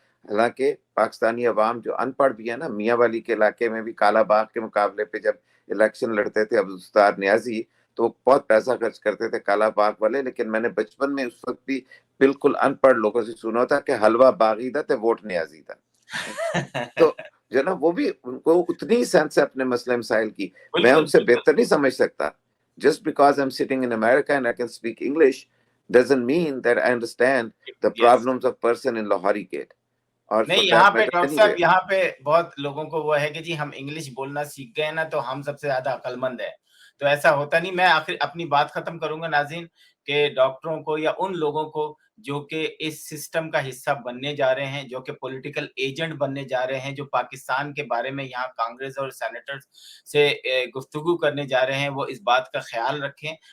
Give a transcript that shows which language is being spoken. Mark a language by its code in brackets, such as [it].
[ur] حالانکہ پاکستانی عوام جو ان پڑھ بھی ہے نا، میاں والی کے علاقے میں بھی کالا باغ کے مقابلے پہ جب الیکشن لڑتے تھے عبدالستار نیازی تو وہ بہت پیسہ خرچ کرتے تھے کالا باغ والے. لیکن میں نے بچپن میں اس وقت بھی بالکل ان پڑھ لوگوں سے سنا تھا کہ حلوہ باغی تھا تے ووٹ نیازی تھا. تو جو نا وہ بھی ان کو اتنی سینس ہے اپنے مسئلے مسائل کی. میں ان سے بہتر نہیں سمجھ سکتا. [en] Just because I'm sitting in America and I can speak English doesn't mean that I understand the problems of person in Lahori Gate. [ur] نہیں، یہاں پہ ڈاکٹر صاحب یہاں پہ بہت لوگوں کو وہ ہے کہ جی ہم انگلش بولنا سیکھ گئے نا تو ہم سب سے زیادہ عقل مند ہیں. تو ایسا ہوتا نہیں. میں آخر اپنی بات ختم کروں گا ناظرین کہ ڈاکٹروں کو یا ان لوگوں کو جو کہ اس سسٹم کا حصہ بننے جا رہے ہیں، جو کہ پولیٹیکل ایجنٹ بننے جا رہے ہیں، جو پاکستان کے بارے میں یہاں کانگریس اور سینیٹر سے گفتگو کرنے جا رہے ہیں، وہ اس بات کا خیال رکھیں.